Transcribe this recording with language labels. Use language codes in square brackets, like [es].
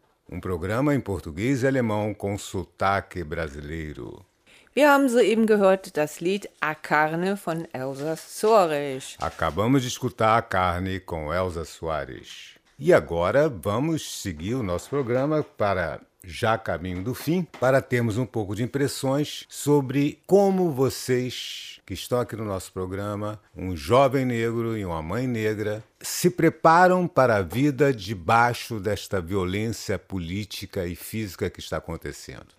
[pt] Um programa em português e alemão com sotaque brasileiro. [de] Wir haben soeben gehört das Lied A Carne von Elsa Soares. [pt] Acabamos de escutar A Carne com Elsa Soares. E agora vamos seguir o nosso programa para, já caminho do fim, para termos um pouco de impressões sobre como vocês que estão aqui no nosso programa, um jovem negro e uma mãe negra, se preparam para a vida debaixo desta violência política e física que está acontecendo.